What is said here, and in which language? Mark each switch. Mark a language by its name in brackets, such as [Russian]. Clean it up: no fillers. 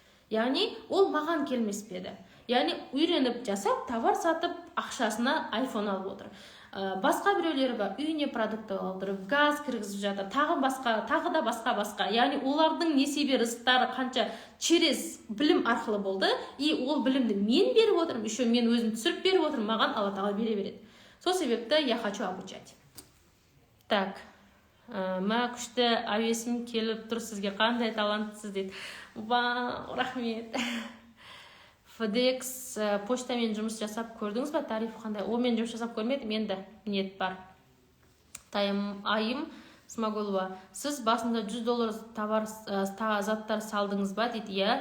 [Kazakh] Яғни ол маған келмес пе еді. Яғни үйреніп жасап, товар сатып, ақшасына айфон алып отыр. Басқа біреулері бар, үйіне продукт алып отыр, газ кіргізіп жатыр, тағы да басқа. Яғни олардың несібе рызықтары қанша через білім арқылы болды, и ол білімді мен беріп отырмын, еще мен өзім түсіріп беріп отырмын, маған Алла тағала бере береді. Сол себепті [Russian] я хочу обучать. [Kazakh] Так, күшті әуесім келіп тұр, сізге қандай таланттысыз дейді. Рахмет. FedEx почтамен жұмыс жасап көрдіңіз ба? Тарифі қандай? Мен жұмыс жасап көрмедім, енді ниет бар. Айым Смағұлова, сіз басында $100 товар заттар салдыңыз ба дейді.